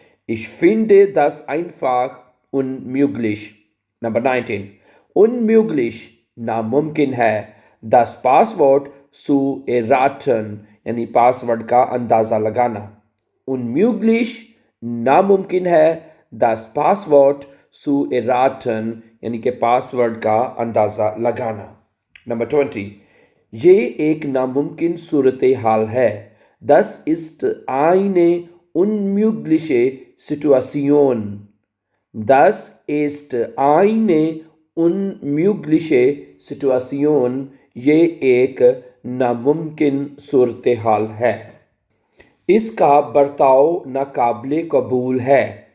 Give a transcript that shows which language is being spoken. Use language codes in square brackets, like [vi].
[de] ich finde das einfach unmöglich. نمبر 19 unmöglich [ur] ناممکن ہے. [de] das Passwort zu erraten [ur] यानी password का अंदाज़ा लगाना. [de] Unmöglich [ur] नामुमकिन है. [de] Das Passwort zu erraten [ur] यानी कि पासवर्ड का अंदाज़ा लगाना. [en] Number 20. [ur] ये एक नामुमकिन सूरत हाल है. [de] Das ist eine unmögliche Situation. Das ist eine unmögliche Situation. [ur] ये एक नामुमकिन सूरत हाल है. इसका बर्ताव नाकाबिले कबूल है.